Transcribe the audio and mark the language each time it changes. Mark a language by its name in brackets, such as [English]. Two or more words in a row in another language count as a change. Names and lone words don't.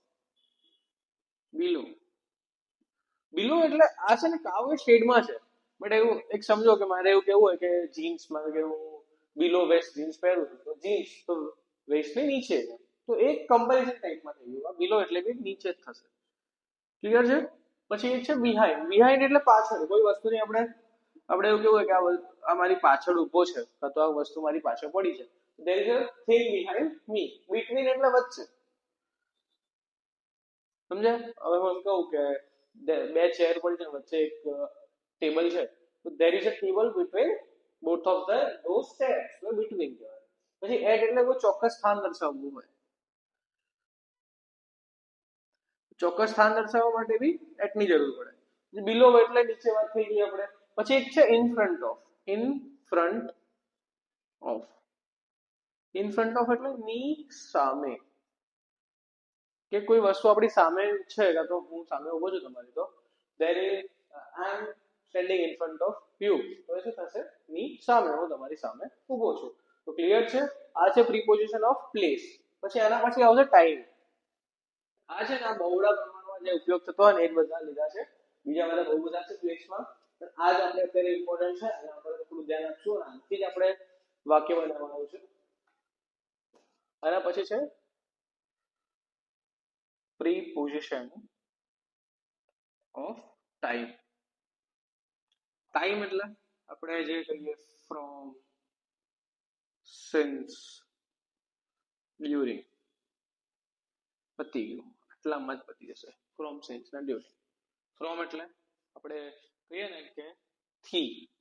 [Gujarati] બિલો એટલે આ છે ને કાઉ એ શેડમાં છે, બટ એવું એક સમજો કે મારે એવું કેવું હોય કે જીન્સ મારે કે હું [English] below waist jeans [Gujarati] પહેરું છું, તો જીન્સ તો વેસ્ટ ની નીચે છે, તો એક કમ્પેરિઝન ટાઈપમાં થઈ ગયું. આ બિલો એટલે કે નીચે જ થશે. ક્લિયર છે? પછી એક છે બિહાઇન્ડ એટલે પાછળ. કોઈ વસ્તુની આપણે એવું કેવું હોય કે આ મારી પાછળ ઉભો છે, તો આ વસ્તુ મારી પાછળ પડી છે, [English] there is a thing behind me. [Gujarati] between એટલે વચ્ચે. સમજ્યા? હવે હું કહું કે બે ચેર પડી છે વચ્ચે એક ટેબલ છે, તો [English] there is a table between both of those chairs. [Gujarati] તો between કહેવાય. પછી એટ એટલે કોઈ ચોક્કસ સ્થાન દર્શાવવું હોય. ચોક્કસ સ્થાન દર્શાવવા માટે [English] be at [Gujarati] ની જરૂર પડે. બિલો એટલે નીચે વાત થઈ ગઈ આપણે. પછી એક છે [English] in front of [Gujarati] એટલે ની સામે. કે કોઈ વસ્તુ આપણી સામે છે, કાં તો હું સામે ઉભો છું તમારી, તો [English] there is I am standing in front of you. [Gujarati] તો એ શું થશે? ની સામે, હું તમારી સામે ઉભો છું. તો ક્લિયર છે? આ છે [English] preposition of place. [Gujarati] પછી આના પછી આવશે ટાઈમ. આ છે ને આ બહુડા પ્રમાણમાં જે ઉપયોગ થતો હોય ને એ જ બધા લીધા છે. બીજા બધા બહુ બધા છે પ્લેસમાં, પણ આ જ આપણે અત્યારે ઇમ્પોર્ટન્ટ છે અને આપણે થોડું ધ્યાન આપશું. આનાથી જ આપણે વાક્ય બનાવવાનું છે. આના પછી છે [English] preposition of time. [Gujarati] ટાઈમ એટલે આપણે જે કહીએ [English] from, since, during. [Gujarati] પતી ગયું, એટલામાં જ પતી જશે. [English] from, since [Gujarati] ને ડ્યુરિંગ. ફ્રોમ એટલે આપણે કહીએ ને કે થી.